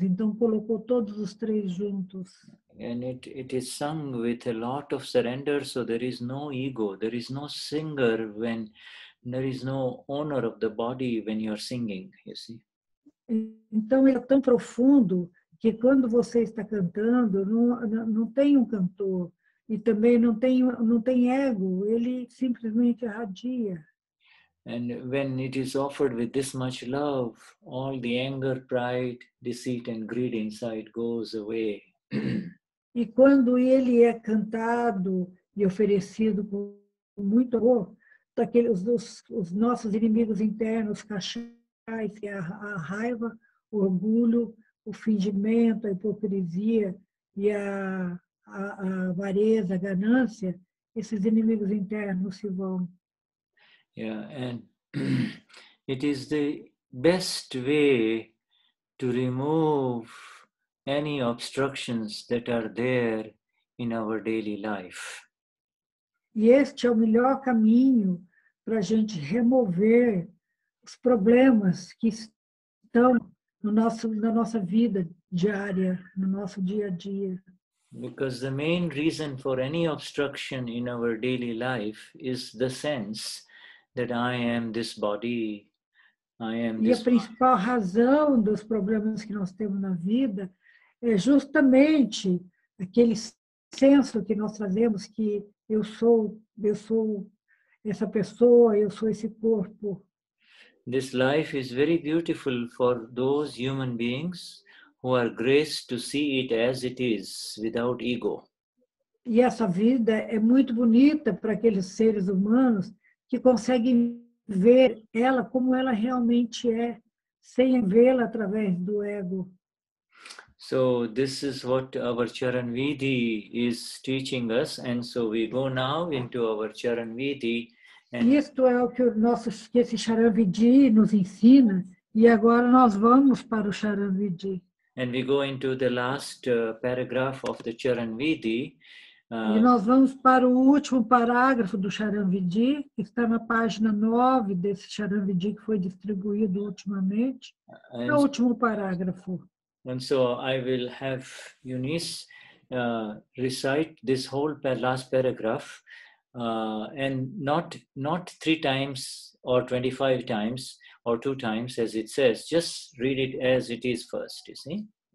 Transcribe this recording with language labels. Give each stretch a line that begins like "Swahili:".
Portuguese: Então, colocou todos os 3 juntos.
English: And it is sung with a lot of surrender, so there is no ego, there is no singer when there is no owner of the body when you are singing, you see.
Portuguese: Então, ele é tão profundo que quando você está cantando, não tem um cantor e também não tem ego, ele simplesmente irradia.
English: And when it is offered with this much love, all the anger, pride, deceit and greed inside goes away.
Portuguese: E quando ele é cantado e oferecido com muito amor, os nossos inimigos internos, cachais, que é a raiva, o orgulho, o fingimento, a hipocrisia e a avareza, a ganância, esses inimigos internos se vão.
English: Yeah, and it is the best way to remove any obstructions that are there in our daily life.
Portuguese: E este é o melhor caminho para a gente remover os problemas que estão na nossa vida diária, no nosso dia a dia.
English: Because the main reason for any obstruction in our daily life is the sense that I am this body, I am this.
Portuguese: E a principal razão dos problemas que nós temos na vida é justamente aquele senso que nós trazemos que eu sou essa pessoa, eu sou esse corpo.
English: This life is very beautiful for those human beings who are graced to see it as it is, without ego.
Portuguese: E essa vida é muito bonita para aqueles seres humanos que conseguem ver ela como ela realmente é, sem vê-la através do ego.
English: So this is what our Charan Vidhi is teaching us, and so we go now into our Charan Vidhi. And
Portuguese: isto é o que que esse Charan Vidhi nos ensina, e agora nós vamos para o Charan Vidhi.
English: And we go into the last paragraph of the Charan Vidhi.
Portuguese: E nós vamos para o último parágrafo do Charan Vidhi, que está na página 9 desse Charan Vidhi que foi distribuído ultimamente. É o último parágrafo.
English: And so I will have Eunice recite this whole last paragraph, and not 3 times or 25 times or 2 times as it says. Just read it as it is first, you see.